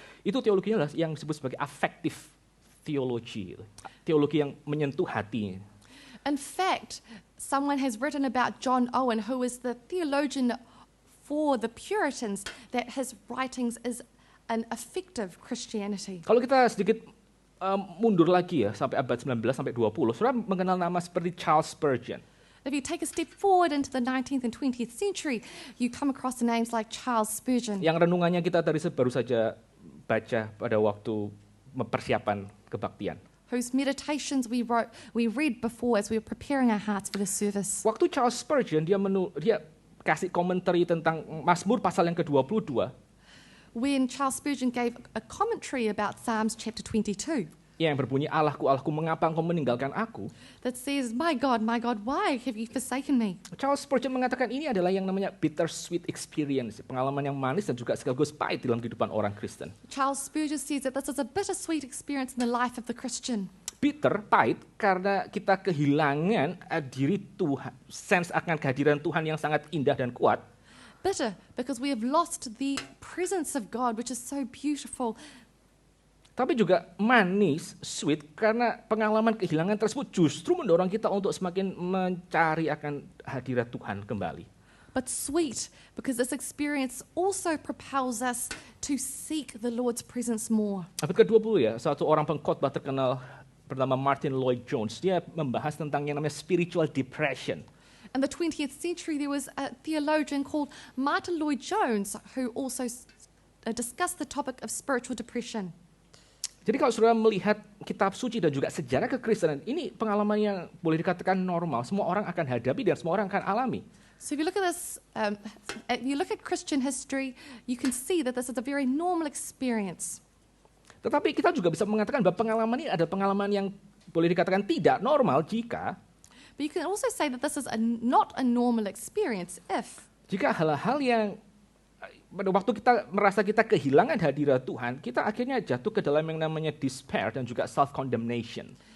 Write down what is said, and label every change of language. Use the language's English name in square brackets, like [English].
[Indonesian] Itu teologinya adalah yang disebut sebagai [English] affective theology, [Indonesian] teologi yang menyentuh hati. [English] In fact, someone has written about John Owen, who is the theologian for the Puritans, that his writings is an affective Christianity. [Indonesian] Kalau kita sedikit mundur lagi ya, sampai abad 19 sampai 20, saudara mengenal nama seperti Charles Spurgeon. [English] If you take a step forward into the 19th and 20th century, you come across the names like Charles Spurgeon. [Indonesian] Yang renungannya kita tadi baru saja baca pada waktu mempersiapkan kebaktian. [English] Whose meditations we read before as we were preparing our hearts for the service. [Indonesian] Waktu Charles Spurgeon dia kasih komentari tentang Mazmur pasal yang ke-22. [English] When Charles Spurgeon gave a commentary about Psalms chapter 22. [Indonesian] Yang berbunyi, Allahku, Allahku, mengapa engkau meninggalkan aku? [English] That says, my God, why have you forsaken me? [Indonesian] Charles Spurgeon mengatakan ini adalah yang namanya [English] bittersweet experience, [Indonesian] pengalaman yang manis dan juga sekaligus pahit dalam kehidupan orang Kristen. [English] Charles Spurgeon says that this is a bittersweet experience in the life of the Christian. [Indonesian] Bitter, pahit, karena kita kehilangan diri Tuhan, sense akan kehadiran Tuhan yang sangat indah dan kuat. [English] Bitter, because we have lost the presence of God, which is so beautiful. [Indonesian] Tapi juga manis, sweet, karena pengalaman kehilangan tersebut justru mendorong kita untuk semakin mencari akan hadirat Tuhan kembali. [English] But sweet, because this experience also propels us to seek the Lord's presence more. [Indonesian] Abad ke-20 ya, satu orang pengkhotbah terkenal bernama Martin Lloyd Jones, dia membahas tentang yang namanya [English] spiritual depression. In the 20th century, there was a theologian called Martin Lloyd Jones who also discussed the topic of spiritual depression. [Indonesian] Jadi kalau saudara melihat kitab suci dan juga sejarah kekristenan, ini pengalaman yang boleh dikatakan normal. Semua orang akan hadapi dan semua orang akan alami. [English] So if you look at this, if you look at Christian history, you can see that this is a very normal experience. [Indonesian] Tetapi kita juga bisa mengatakan bahwa pengalaman ini adalah pengalaman yang boleh dikatakan tidak normal [English] But you can also say that this is not a normal experience [Indonesian] jika hal-hal yang pada waktu kita merasa kita kehilangan hadirat Tuhan, kita akhirnya jatuh ke dalam yang namanya despair dan juga self-condemnation.